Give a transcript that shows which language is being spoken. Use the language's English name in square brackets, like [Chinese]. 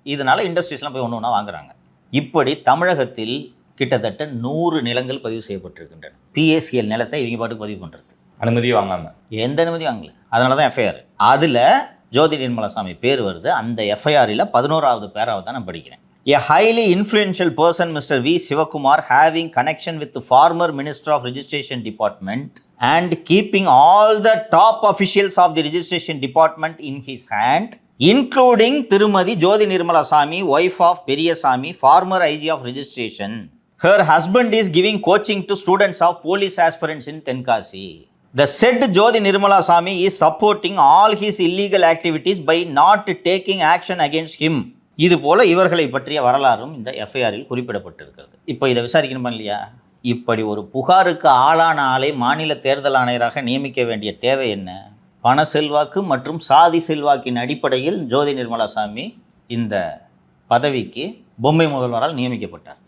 [Tamil] இதனால இண்டஸ்ட்ரீஸ்லாம் போய் ஒன்று ஒன்றா வாங்குறாங்க. இப்படி தமிழகத்தில் கிட்டத்தட்ட 100 நிலங்கள் பதிவு செய்யப்பட்டிருக்கின்றன. PACL நிலத்தை இவங்க பாட்டுக்கு பதிவு பண்ணுறது, அனுமதியே வாங்காமல், எந்த அனுமதி வாங்கல. அதனால தான் எஃப்ஐஆர். அதில் ஜோதி நிர்மலாசாமி பேர் வருது. அந்த எஃப்ஐஆரில் 11வது பேராவை தான் நான் படிக்கிறேன். [English] A highly influential person, Mr. V. Sivakumar, having connection with the former Minister of Registration Department and keeping all the top officials of the Registration Department in his hand, including Tirumadi Jyothi Nirmala Sami, wife of Periyasamy, former IG of Registration. Her husband is giving coaching to students of police aspirants in Tenkasi. The said Jyothi Nirmala Sami is supporting all his illegal activities by not taking action against him. [Tamil] இது போல இவர்களை பற்றிய வரலாறும் இந்த எஃப்ஐஆரில் குறிப்பிடப்பட்டிருக்கிறது. இப்போ இதை விசாரிக்கணுமா இல்லையா? இப்படி ஒரு புகாருக்கு ஆளான ஆளை மாநில தேர்தல் ஆணையராக நியமிக்க வேண்டிய தேவை என்ன? பண செல்வாக்கு மற்றும் சாதி செல்வாக்கின் அடிப்படையில் ஜோதி நிர்மலாசாமி இந்த பதவிக்கு பொம்மை முதல்வரால் நியமிக்கப்பட்டார்.